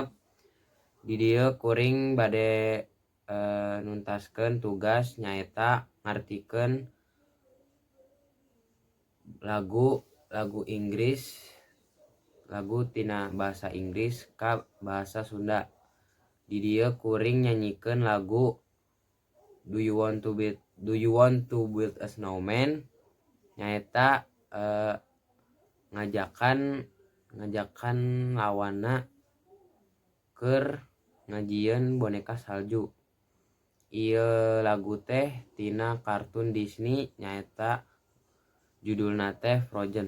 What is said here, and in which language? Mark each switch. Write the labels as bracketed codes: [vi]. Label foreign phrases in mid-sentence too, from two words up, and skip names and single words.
[su] Di dieu kuring bade nuntaskeun tugas nyaeta ngartikeun lagu Inggris, lagu tina bahasa Inggris ka bahasa Sunda. Di dieu kuring nyanyikeun lagu Do you want to build a snowman? Nyaeta ngajakan lawana keur ngajieun boneka salju. Ieu lagu teh tina kartun Disney nyaeta judulna teh Frozen.